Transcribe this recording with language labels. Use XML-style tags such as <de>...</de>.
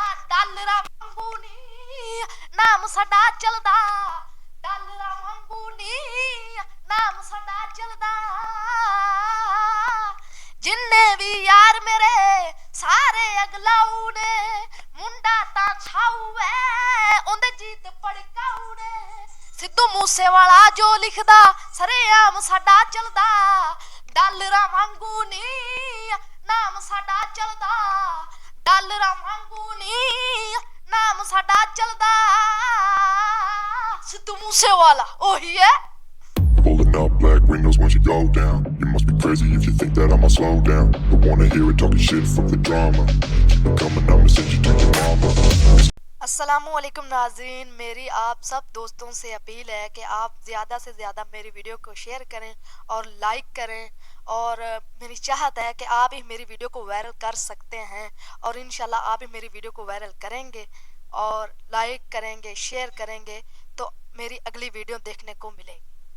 <pa>ਡਾਲਰਾਂ ਵਾਂਗੂ ਨੀ ਨਾਮ ਸਾਡਾ ਚੱਲਦਾ ਡਾਲਰਾਂ ਵਾਂਗੂ ਨੀ ਨਾਮ ਸਾਡਾ ਚੱਲਦਾ ਜਿੰਨੇ ਵੀ ਯਾਰ ਮੇਰੇ ਸਾਰੇ ਅਗਲਾਉ ਨੇ ਮੁੰਡਾ ਤਾਂ ਛਾਊ ਐ ਉਹਦੇ ਜੀਤ ਪੜਕਾਉ ਨੇ ਸਿੱਧੂ ਮੂਸੇਵਾਲਾ ਜੋ ਲਿਖਦਾ ਸਰੇਆਮ ਸਾਡਾ ਚੱਲਦਾ ਡਾਲਰਾਂ ਵਾਂਗੂ ਨੀ ਨਾਮ ਸਾਡਾ ਚੱਲਦਾ ਡਾਲਰਾਂ ਵਾਂਗੂ ਨੀ ਨਾਮ ਸਾਡਾ ਚੱਲਦਾ ਸਿੱਧੂ ਮੂਸੇਵਾਲਾ ਉਹੀ ਹੈ</pa> <en>Pulling up black windows once you go down. You must be crazy if you think that I'ma slow down. Don't wanna hear it talking shit from the drama. Keep it coming, I'ma send you to your mama.</en> <hi>अस्सलामुअलैकुम नाज़रीन, मेरी आप सब दोस्तों से appeal है कि आप ज़्यादा से ज़्यादा मेरी वीडियो को शेयर करें और लाइक करें और मेरी चाहत है कि आप ही मेरी वीडियो को वायरल कर सकते हैं और इंशाल्लाह आप ही मेरी वीडियो को वायरल करेंगे और लाइक करेंगे शेयर करेंगे तो मेरी अगली वीडियो देखने को मिलेगी।</hi>